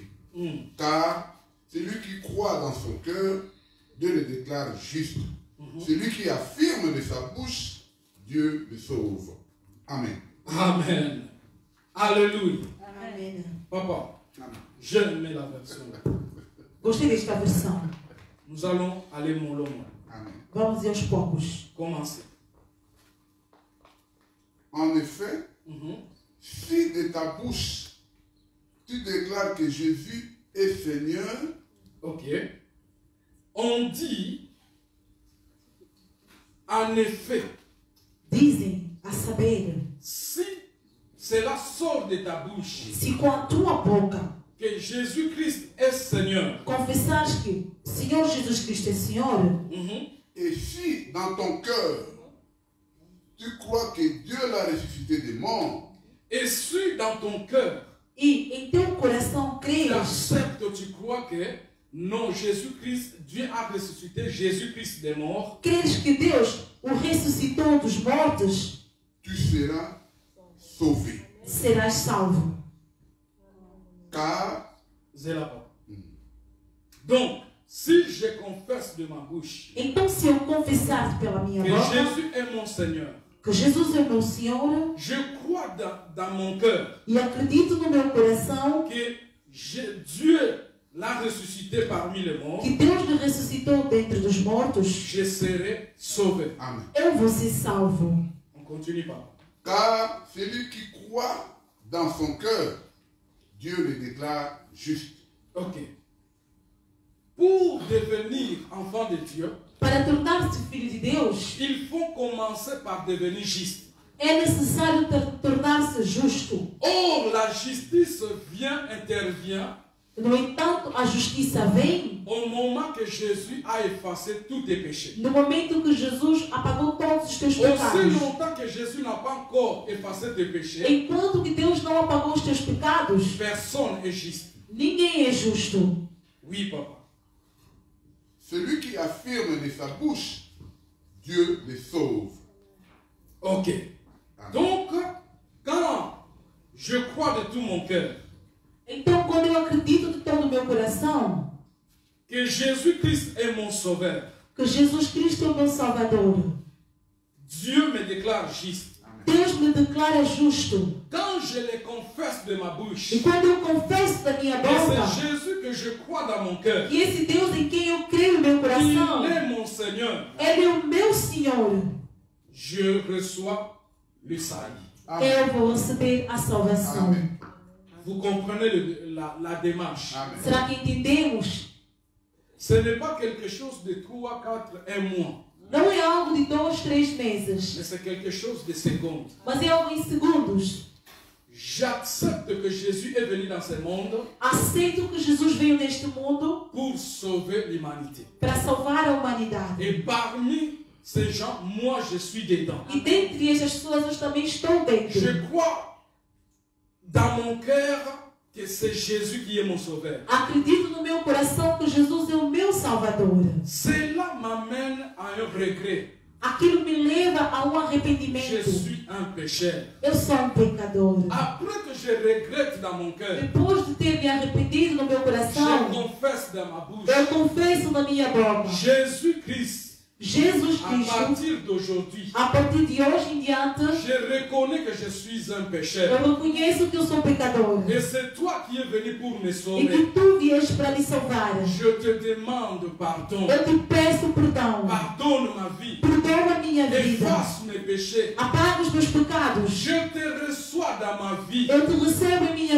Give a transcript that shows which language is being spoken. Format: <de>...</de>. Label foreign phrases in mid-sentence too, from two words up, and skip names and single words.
<fr>Car celui qui croit dans son cœur, Dieu le déclare juste. Celui qui affirme de sa bouche, Dieu le sauve. Amen. Amen. Alléluia.</fr> <pt>Amém.</pt> <fr>Papa, Amen. j'aime la version.</fr> <pt>Gostei desta versão.</pt> <fr>Nous allons aller mollement. Amen.</fr> <pt>Vamos ir aos poucos.</pt> <fr>Commencer. En effet, si de ta bouche tu déclares que Jésus est Seigneur, Ok. On dit, en effet,</fr> <pt>Dizem, a saber,</pt> <fr>si cela sort de ta bouche,</fr> <pt>se com a tua boca</pt> <fr>que Jésus-Christ est Seigneur,</fr> <pt>confessares que o Senhor Jesus Cristo é Senhor,</pt> <fr>et si dans ton cœur tu crois que Dieu l'a ressuscité des morts, et si dans ton cœur,</fr> <pt>e em teu coração</pt> <fr>tu</fr> <pt>crês</pt> <fr>acceptes, tu crois que non, Jésus-Christ, Dieu a ressuscité Jésus-Christ des morts,</fr> <pt>creres que Deus o ressuscitou dos mortos,</pt> <fr>tu seras sauvé.</fr> <pt>serás salvo.</pt> <fr>Car c'est là-bas. Donc, si je confesse de ma bouche</fr> <pt>Então, se eu confessar pela minha</pt> <fr>que</fr> <pt>boca</pt> <fr>Jésus est mon Seigneur,</fr> <pt>que Jesus é meu Senhor</pt> <fr>je crois dans mon cœur</fr> <pt>e acredito no meu coração</pt> <fr>que Dieu l'a ressuscité parmi les morts,</fr> <pt>que Deus me ressuscitou dentre dos mortos,</pt> <fr>je serai sauvé. Amen.</fr> <pt>eu vou ser salvo.</pt> <fr>On continue pas. Car celui qui croit dans son cœur, Dieu le déclare juste. Ok. Pour devenir enfant de Dieu,</fr> <pt>Para tornar-se filho de Deus,</pt> <fr>il faut commencer par devenir juste.</fr> <pt>é necessário tornar-se justo.</pt> <fr>Or, la justice intervient</fr> <pt>No entanto, a justiça vem</pt> <fr>au moment que Jésus a effacé tous tes péchés.</fr> <pt>no momento que Jesus apagou todos os teus</pt> <fr>Aussi</fr> <pt>pecados.</pt> <fr>longtemps que Jésus n'a pas encore effacé tes péchés,</fr> <pt>Enquanto que Deus não não apagou os teus pecados,</pt> <fr>personne n'est juste.</fr> <pt>ninguém é justo.</pt> <fr>Oui, papa. Celui qui affirme de sa bouche, Dieu le sauve. Ok. Amen. Donc, quand je crois de tout mon cœur</fr> <pt>Então, quando eu acredito de todo o meu coração</pt> <fr>que Jésus-Christ est mon sauveur,</fr> <pt>que Jesus Cristo é o meu Salvador,</pt> <fr>Dieu me déclare juste.</fr> <pt>Deus me declara justo.</pt> <fr>Quand je le confesse de ma bouche,</fr> <pt>E quando eu confesso da minha</pt> <fr>et</fr> <pt>boca</pt> <fr>c'est Jésus que je crois dans mon cœur,</fr> <pt>que esse Deus em quem eu creio no meu coração,</pt> <fr>il est mon Seigneur,</fr> <pt>Ele é o meu Senhor,</pt> <fr>je reçois le salut. Amen.</fr> <pt>eu vou receber a salvação.</pt> <fr>Amen. Vous comprenez la démarche? Amen.</fr> <pt>Será que entendemos?</pt> <fr>Ce n'est pas quelque chose de 3, 4, 1 mois,</fr> <pt>Não é algo de 2, 3</pt> <fr>mais</fr> <pt>meses,</pt> <fr>c'est quelque chose de secondes.</fr> <pt>mas é algo em segundos.</pt> <fr>J'accepte que Jésus est venu dans ce monde</fr> <pt>Aceito que Jesus veio neste mundo</pt> <fr>pour sauver l'humanité.</fr> <pt>para salvar a humanidade.</pt> <fr>Et parmi ces gens, moi je suis dedans.</fr> <pt>E dentre estas pessoas eu também estou dentro.</pt> <fr>Je crois dans mon cœur que c'est Jésus qui est mon sauveur.</fr> <pt>Acredito no meu coração que Jesus é o meu Salvador.</pt> <fr>Cela m'amène à un regret.</fr> <pt>Aquilo me leva a um</pt> <fr>Je</fr> <pt>arrependimento.</pt> <fr>suis un pécheur.</fr> <pt>Eu sou um pecador.</pt> <fr>Après que je regrette dans mon cœur,</fr> <pt>Depois de ter me arrependido no meu</pt> <fr>je</fr> <pt>coração,</pt> <fr>confesse dans ma bouche,</fr> <pt>eu confesso na minha boca.</pt> <fr>Jésus-Christ,</fr> <pt>Jesus</pt> <fr>à</fr> <pt>Cristo,</pt> <fr>partir d'aujourd'hui,</fr> <pt>a partir de hoje em diante,</pt> <fr>je reconnais que je suis un pécheur.</fr> <pt>eu reconheço que eu sou pecador.</pt> <fr>Et c'est toi qui es venu pour me</fr> <pt>E</pt> <fr>sauver.</fr> <pt>que tu vieste para me salvar.</pt> <fr>Je te demande pardon.</fr> <pt>Eu te peço perdão.</pt> <fr>Pardonne ma vie.</fr> <pt>Perdoa a minha vida.</pt> <fr>Efface mes péchés.</fr> <pt>Apaga os meus pecados.</pt> <fr>Je te reçois dans ma vie.</fr> <pt>Eu te recebo em minha</pt>